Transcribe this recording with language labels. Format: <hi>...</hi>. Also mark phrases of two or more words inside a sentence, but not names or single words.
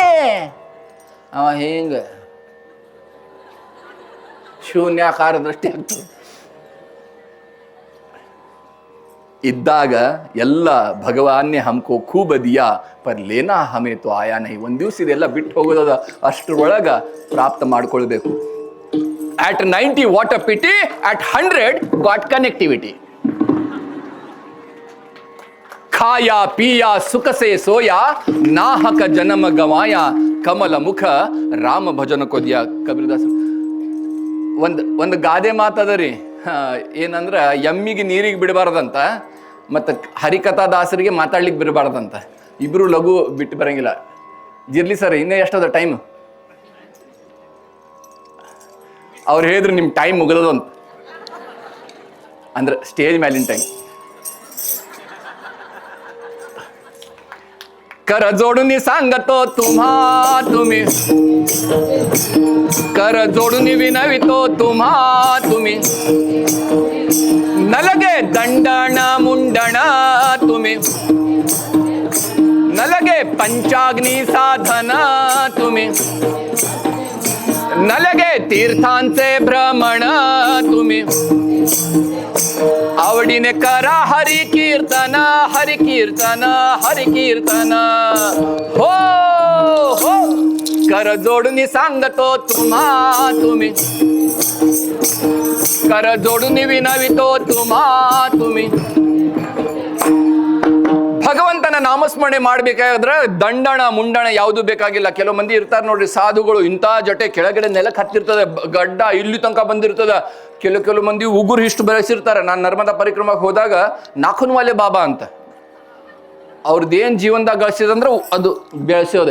<kn>ಅವ ಹಿಂಗೆ ಶೂನ್ಯಾಕಾರ ದೃಷ್ಟಿ ಆಗ್ತದೆ. ಇದ್ದಾಗ ಎಲ್ಲ</kn> <hi>भगवान ने हमको खूब दिया पर लेना हमें तो आया नहीं.</hi> <kn>ಒಂದು ದಿವಸ ಇದೆಲ್ಲ ಬಿಟ್ಟು ಹೋಗೋದ, ಅಷ್ಟರೊಳಗ ಪ್ರಾಪ್ತ ಮಾಡ್ಕೊಳ್ಬೇಕು.</kn> <en>at 90 what a pity, at 100 got connectivity.</en> <hi>खाया पिया सुख से सोया, नाहक जनम गवाय, कमल मुख राम भजन कोदिय.</hi> <kn>ಕಬೀರದಾಸ ಒಂದು ಗಾದೆ ಮಾತದ ರೀ, ಏನಂದ್ರ ಎಮ್ಮಿಗೆ ನೀರಿಗೆ ಬಿಡಬಾರ್ದಂತ, ಮತ್ತು ಹರಿಕಥಾ ದಾಸರಿಗೆ ಮಾತಾಡ್ಲಿಕ್ಕೆ ಬಿಡಬಾರ್ದಂತ. ಇಬ್ರು ಲಘು ಬಿಟ್ಟು ಬರಂಗಿಲ್ಲ. ಇರ್ಲಿ ಸರ್, ಇನ್ನೇ ಎಷ್ಟದ ಟೈಮ್? ಅವ್ರು ಹೇಳಿದ್ರು ನಿಮ್ಮ ಟೈಮ್ ಮುಗಿದದು ಅಂತ, ಅಂದ್ರೆ ಸ್ಟೇಜ್ ಮೇಲಿನ ಟೈಮ್.</kn> <mr>कर जोडून सांगतो तुम्ही, कर जोडून विनवितो तुम्ही. नलगे दंडण मुंडण तुम्ही, नलगे पंचाग्नी साधन तुम्ही, नलगे तीर्थांचे भ्रमण तुम्ही. आवडीने करा हरि कीर्तन, हरि कीर्तन, हरि कीर्तन. हो हो कर जोडून सांगतो तुम्ही, कर जोडून विनवितो तुम्ही.</mr> <kn>ಭಗವಂತನ ನಾಮಸ್ಮರಣೆ ಮಾಡ್ಬೇಕಾದ್ರೆ ದಂಡಣ ಮುಂಡಣ ಯಾವುದು ಬೇಕಾಗಿಲ್ಲ. ಕೆಲವು ಮಂದಿ ಇರ್ತಾರೆ ನೋಡ್ರಿ, ಸಾಧುಗಳು, ಇಂಥ ಜಟೆ ಕೆಳಗಡೆ ನೆಲಕ್ಕೆ ಹತ್ತಿರ್ತದೆ, ಗಡ್ಡ ಇಲ್ಲಿ ತನಕ ಬಂದಿರ್ತದ. ಕೆಲವು ಮಂದಿ ಉಗುರು ಇಷ್ಟು ಬೆಳೆಸಿರ್ತಾರೆ. ನಾನು ನರ್ಮದಾ ಪರಿಕ್ರಮಕ್ಕೆ ಹೋದಾಗ ನಾಖುನ್ವಾಲೆ ಬಾಬಾ ಅಂತ, ಅವ್ರದ್ದೇನು ಜೀವನದಾಗ ಗಳಿಸಿದಂದ್ರೆ ಅದು ಬೆಳೆಸೋದೆ.</kn>